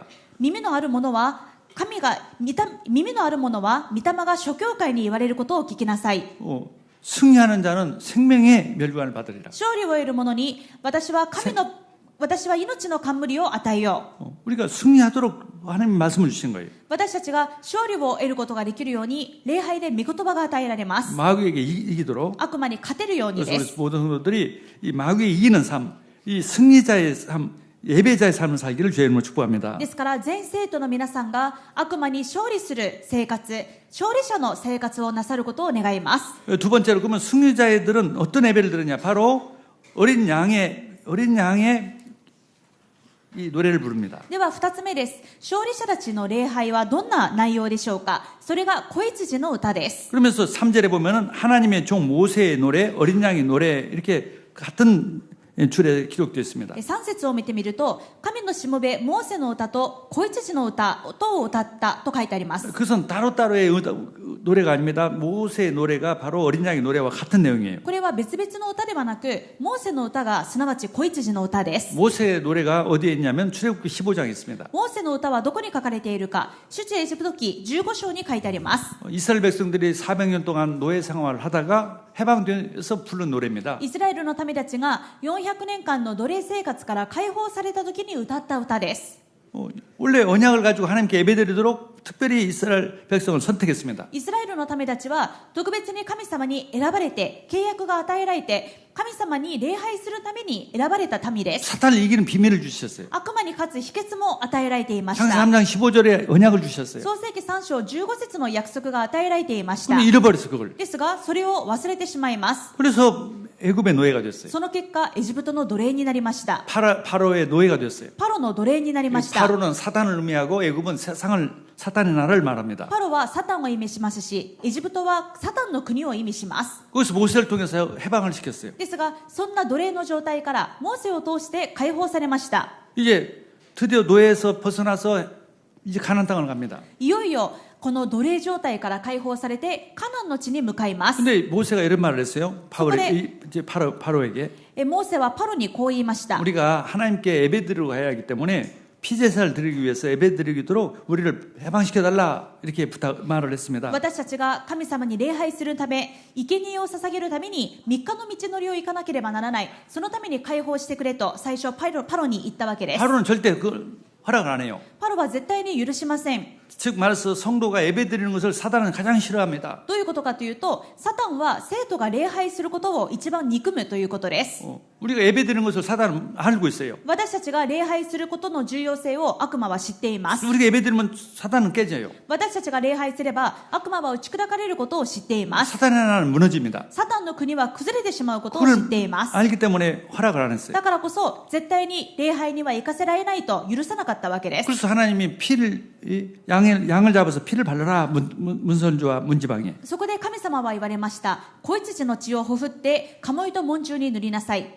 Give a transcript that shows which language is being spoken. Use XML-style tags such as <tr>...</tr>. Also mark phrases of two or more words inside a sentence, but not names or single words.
<ja>耳のある者は耳のある者は御霊が諸教会に言われることを聞きなさい。</ja> <ko>승리하는 자는 생명의 멸관을 받으리라.</ko> <ja>勝利を得る者に私は命の冠を与えよう。</ja> <ko>우리가 승리하도록 하나님 말씀을 주신 거예요.</ko> <ja>私たちが勝利を得ることができるように礼拝で御言葉が与えられます。</ja> <ko>마귀에게 이기도록.</ko> <ja>悪魔に勝てるように</ja> <ko>그래서</ko> <ja>で</ja> <ko>우리</ko> <ja>す。</ja> <ko>모든 성도들이 이 마귀에 이기는 삶, 이 승리자의 삶, 예배자의 삶을 살기를 주의 이름으로 축복합니다.</ko> <ja>ですから全生徒の皆さんが悪魔に勝利する生活、勝利者の生活をなさることを願います。</ja> <ko>두 번째로 그러면 승리자들은 어떤 예배를 드느냐? 바로 어린 양의 이 노래를 부릅니다.</ko> <ja>では2つ目です。勝利者たちの礼拝はどんな内容でしょうか。それが子羊の歌です。</ja> <ko>그러면서 3절에 보면은 하나님의 종 모세의 노래, 어린 양의 노래 이렇게 같은 줄에 기록되어 있습니다.</ko> <ja>3 節を見てみると、神のしもべモーセの歌と子羊の歌を歌ったと書いてあります。</ja> <ko>그것은 따로따로의 노래가 아닙니다. 모세의 노래가 바로 어린 양의 노래와 같은 내용이에요.</ko> <ja>これは別々の歌ではなく、モーセの歌がすなわち子羊の歌です。</ja> <ko>모세의 노래가 어디에 있냐면 출애굽기 15장에 있습니다.</ko> <ja>モーセの歌はどこに書かれているか、出エジプト記15章に書いてあります。</ja> <ko>이스라엘 백성들이 400년 동안 노예 생활을 하다가 해방돼서 부른 노래입니다.</ko> <ja>イスラエルの民たちが400年間の奴隷生活から解放された時に歌った歌です。</ja> <ko>원래 언약을 가지고 하나님께 예배드리도록 특별히 이스라엘 백성을 선택했습니다.</ko> <ja>イスラエルの民たちは特別に神様に選ばれて、契約が与えられて、神様に礼拝するために選ばれた民です。</ja> <ko>사탄을 이기는 비밀을 주셨어요.</ko> <ja>悪魔に勝つ秘訣も与えられていまし</ja> <ko>창세</ko> <ja>た。</ja> <ko>3장 15절에 언약을 주셨어요.</ko> <ja>創世記3章15節の約束が与えられていました。</ja> <ko>근데 잃어버렸어 그걸.</ko> <ja>ですが、それを忘れてしまいます。</ja> <ko>그래서 애굽의 노예가 됐어요.</ko> <ja>その結果、エジプトの奴隷になりました。</ja> <ko>파로의 노예가 됐어요.</ko> <ja>パロの奴隷になりました。</ja> <ko>파로는 사탄을 의미하고 애굽은 사탄의 나라를 말합니다.</ko> <ja>パロはサタンを意味しますし、エジプトはサタンの国を意味します。</ja> <ko>거기서 모세를 통해서 해방을 시켰어요.</ko> <ja>ですが、そんな奴隷の状態からモーセを通して解放されました。</ja> <ko>이제 드디어 노예에서 벗어나서 이제 가나안 땅을 갑니다.</ko> <ja>いよいよこの奴隷状態から解放されてカナンの地に向かいます。</ja> <ko>근데 모세가 이런 말을 했어요. 이제 파로에게</ko> <ja>モーセはパロにこう言いました。</ja> <ko>우리가 하나님께 예배드리고 가야 하기 때문에 피제사를 드리기 위해서 예배드리도록 우리를 해방시켜달라 이렇게 말을 했습니다.</ko> <ja>私たちが神様に礼拝するため、生贄を捧げるために3日の道のりを行かなければならない。そのために解放してくれと最初パロに言ったわけです。</ja> <ko>파로는 절대 그걸 허락을 안 해요.</ko> <ja>パロは絶対に許しません。</ja> <ko>즉 말해서 성도가 예배드리는 것을 사단은 가장 싫어합니다.</ko> <ja>どういうことかというと、サタンは生徒が礼拝することを一番憎むということです。</ja> <ko>우리가 예배드리는 것을 사단은 알고 있어요.</ko> <ja>私たちが礼拝することの重要性を悪魔は知っています。</ja> <ko>우리가 예배드리면 사단은 깨져요.</ko> <ja>私たちが礼拝すれば悪魔は打ち砕かれることを知っています。</ja> <ko>사단의 나라는 무너집니다.</ko> <ja>サタンの国は崩れてしまうことを知っています。</ja> <ko>알기 때문에 허락을 안 했어요.</ko> <ja>だからこそ絶対に礼拝には行かせられないと許さなかったわけです。</ja> <ko>그래서 하나님이 양을 잡아서 피를 바르라 문선주와 문지방에.</ko> <ja>そこで神様は言われました。子羊の血をほふってカモイと門中に塗りなさい。</ja>